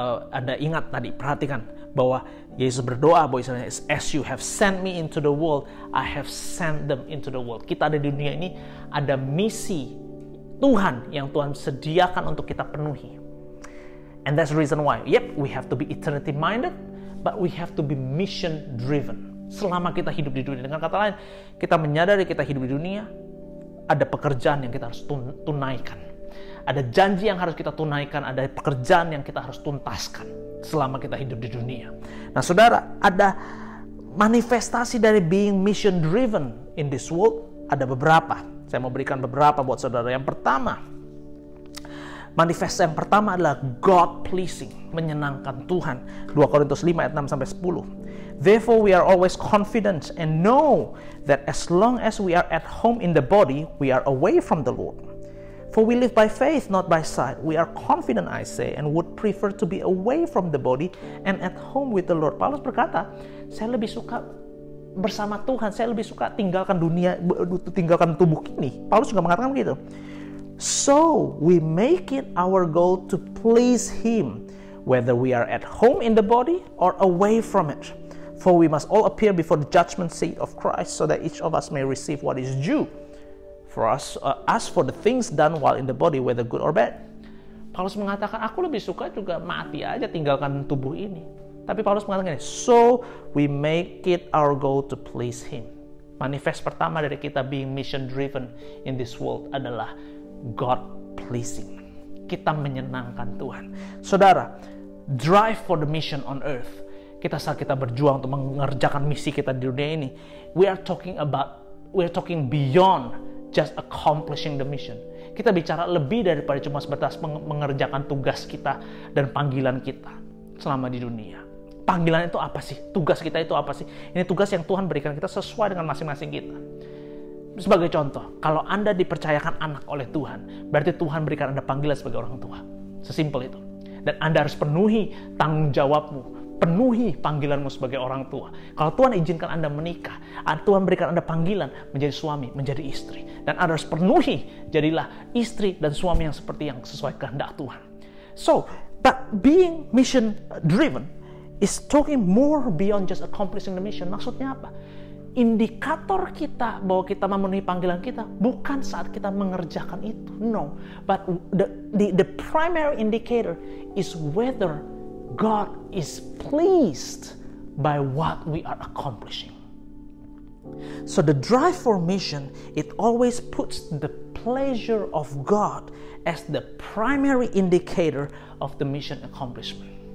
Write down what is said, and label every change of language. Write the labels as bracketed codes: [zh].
[id] Anda ingat tadi, perhatikan bahwa Yesus berdoa bahwa istilahnya, [en] as you have sent me into the world, I have sent them into the world. [id] Kita ada di dunia ini, ada misi Tuhan yang Tuhan sediakan untuk kita penuhi. [en] And that's the reason why, we have to be eternity minded, but we have to be mission driven. [id] Selama kita hidup di dunia, dengan kata lain, kita menyadari kita hidup di dunia, ada pekerjaan yang kita harus tunaikan. Ada janji yang harus kita tunaikan, ada pekerjaan yang kita harus tuntaskan selama kita hidup di dunia. Nah, saudara, ada manifestasi dari [en] being mission driven in this world, [id] ada beberapa. Saya mau berikan beberapa buat saudara. Yang pertama, manifest yang pertama adalah [en] God pleasing, [id] menyenangkan Tuhan. 2 Korintus 5 ayat 6 sampai 10. [en] Therefore we are always confident and know that as long as we are at home in the body, we are away from the Lord. For we live by faith, not by sight. We are confident, I say, and would prefer to be away from the body and at home with the Lord. [id] Paulus berkata, saya lebih suka bersama Tuhan, saya lebih suka tinggalkan dunia, tinggalkan tubuh ini. Paulus juga mengatakan begitu. [en] So we make it our goal to please Him, whether we are at home in the body or away from it. For we must all appear before the judgment seat of Christ, so that each of us may receive what is due for us, as for the things done while in the body, whether good or bad. [id] Paulus mengatakan, aku lebih suka juga mati aja tinggalkan tubuh ini. Tapi Paulus mengatakan, [en] so we make it our goal to please Him. [id] Manifest pertama dari kita [en] being mission driven in this world [id] adalah God pleasing. Kita menyenangkan Tuhan. Saudara, [en] drive for the mission on earth. [id] Saat kita berjuang untuk mengerjakan misi kita di dunia ini, [en] we are talking beyond just accomplishing the mission. [id] Kita bicara lebih daripada cuma sebatas mengerjakan tugas kita dan panggilan kita selama di dunia. Panggilan itu apa sih? Tugas kita itu apa sih? Ini tugas yang Tuhan berikan kita sesuai dengan masing-masing kita. Sebagai contoh, kalau Anda dipercayakan anak oleh Tuhan, berarti Tuhan berikan Anda panggilan sebagai orang tua. Sesimpel itu. Dan Anda harus penuhi tanggung jawabmu, penuhi panggilanmu sebagai orang tua. Kalau Tuhan izinkan Anda menikah, Tuhan berikan Anda panggilan menjadi suami, menjadi istri. Dan Anda harus penuhi, jadilah istri dan suami yang seperti yang sesuai kehendak Tuhan. [en] So, but being mission driven is talking more beyond just accomplishing the mission. [id] Maksudnya apa? Indikator kita bahwa kita memenuhi panggilan kita bukan saat kita mengerjakan itu, no. [en] But the primary indicator is whether God is pleased by what we are accomplishing. So the drive for mission, it always puts the pleasure of God as the primary indicator of the mission accomplishment.